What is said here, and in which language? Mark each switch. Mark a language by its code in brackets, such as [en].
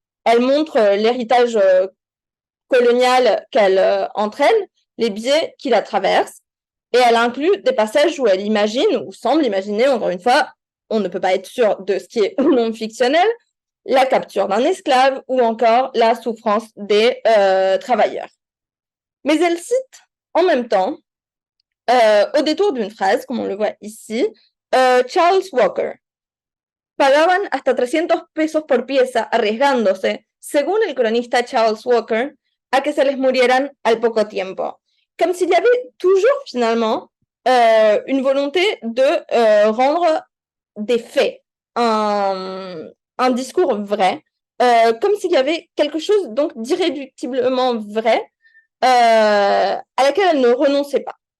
[fr] Elle montre l'héritage colonial qu'elle entraîne, les biais qui la traversent, et elle inclut des passages où elle imagine, ou semble imaginer, encore une fois, on ne peut pas être sûr de ce qui est ou non fictionnel, la capture d'un esclave ou encore la souffrance des travailleurs. Mais elle cite en même temps, au détour d'une phrase, comme on le voit ici, Charles Walker. [es] Pagaban hasta 300 pesos por pieza arriesgándose, según el cronista Charles Walker, a que se les murieran al poco tiempo. [fr] Comme s'il y avait toujours finalement une volonté de rendre des faits, un discours vrai, comme s'il y avait quelque chose donc d'irréductiblement vrai à laquelle elle ne renonçait pas.